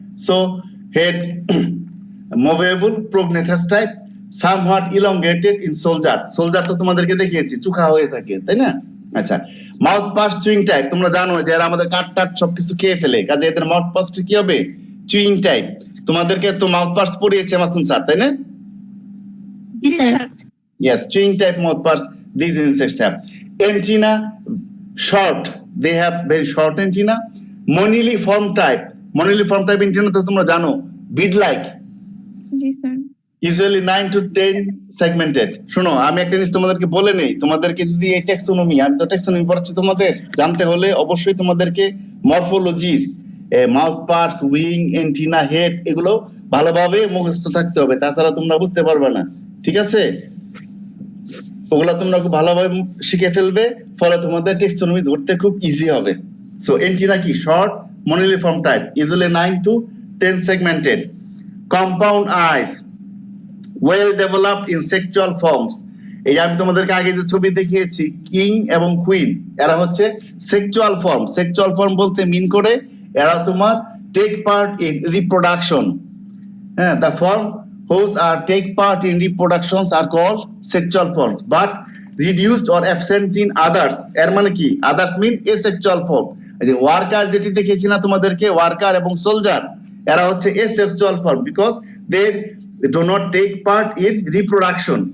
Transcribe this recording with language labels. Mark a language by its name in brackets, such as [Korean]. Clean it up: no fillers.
[English] So head movable, prognathous type, somewhat elongated in soldier. [Bangla] Soldier তো তোমাদেরকে দেখিয়েছি চুখা হয়ে থাকে, তাই না? আচ্ছা, মাউথ পাস চুইং টাইপ, তোমরা জানো যে এরা আমাদের কাট টাট সবকিছু খেয়ে ফেলে, কাজে এদের মাউথ পাসটা কি হবে? Chewing type. তোমাদেরকে তো মাউথ পাস পড়িয়েছে মাসুম স্যার, তাই না? জি sir. [English] Yes, chewing type mouthparts these insects have. Antenna short, they have very short antenna. Moniliform type, moniliform type antenna [Bangla] তো তোমরা জানো, [English] bead like, [Bangla] G sir. [English] usually 9 to 10 segmented. [Bangla] শোনো, আমি একটা জিনিস তোমাদেরকে বলে নেই, তোমাদেরকে যদি এই ট্যাক্সোনমি, আমি তো ট্যাক্সোনমি পড়াচ্ছি তোমাদের, জানতে হলে অবশ্যই তোমাদেরকে মরফোলজির mouth parts, wing, antenna, head এগুলো ভালোভাবে মুখস্থ থাকতে হবে, তাছাড়া তোমরা বুঝতে পারবে না, ঠিক আছে? ওগুলা তোমরা খুব ভালোভাবে শিখে ফেলবে, ফলে তোমাদের টেক্সোনমি ধরতে খুব ইজি হবে। সো এন্টিনা কি? [English] Short, moniliform type, usually 9 to 10 segmented. Compound eyes, well developed in sexual forms. [Bangla] এই যে আমি তোমাদেরকে আগে যে ছবি দেখিয়েছি, কিং এবং কুইন, এরা হচ্ছে সেক্সুয়াল ফর্ম। সেক্সুয়াল ফর্ম বলতে মিন করে এরা তোমার টেক পার্ট ইন রিপ্রোডাকশন। [English] হ্যাঁ, the form whose are take part in reproductions are called sexual forms, but reduced or absent in others. [Bangla] এর মানে কি? [English] others mean asexual form. [Bangla] এই যে ওয়ার্কার যেটি দেখিয়েছি না তোমাদেরকে, ওয়ার্কার এবং সোলজার, এরা হচ্ছে asexual form [English] because they do not take part in reproduction.